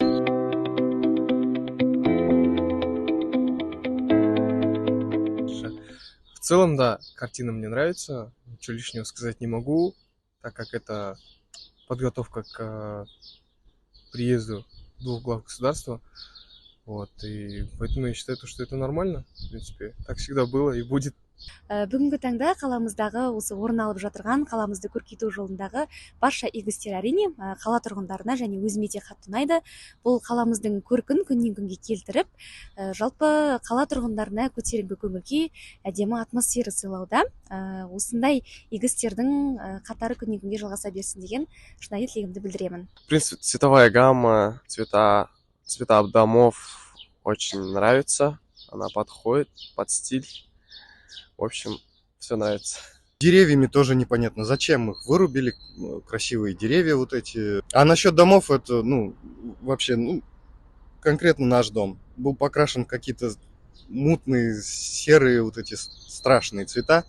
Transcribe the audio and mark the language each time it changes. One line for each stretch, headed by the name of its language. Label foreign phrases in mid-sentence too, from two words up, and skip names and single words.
Russian: В целом, да, картина мне нравится, ничего лишнего сказать не могу, так как это подготовка к приезду двух глав государства. Вот, и поэтому я считаю, что это нормально, в принципе, так всегда было и будет.
Kazakh: Бүгінгі таңда қаламыздағы осы орын алып жатырған қаламызды көркейту жолындағы барша игі істер әрине қала тұрғындарына және өзіме де қатты ұнайды. Бұл қаламыздың көркін күннен күнге келтіріп, жалпы қала тұрғындарына көтеріңкі көңіл күй, әдемі атмосфера сыйлауда. Осындай игі істердің қатары күннен күнге жалғаса берсін деген шынайы тілегімді білдіремін.
Russian: В принципе, цветовая гамма, цвета домов очень нравится. Она подходит под стиль. В общем, все нравится. Деревьями тоже непонятно, зачем их вырубили, красивые деревья вот эти. А насчет домов, это, вообще, конкретно наш дом был покрашен в какие-то мутные, серые, вот эти страшные цвета.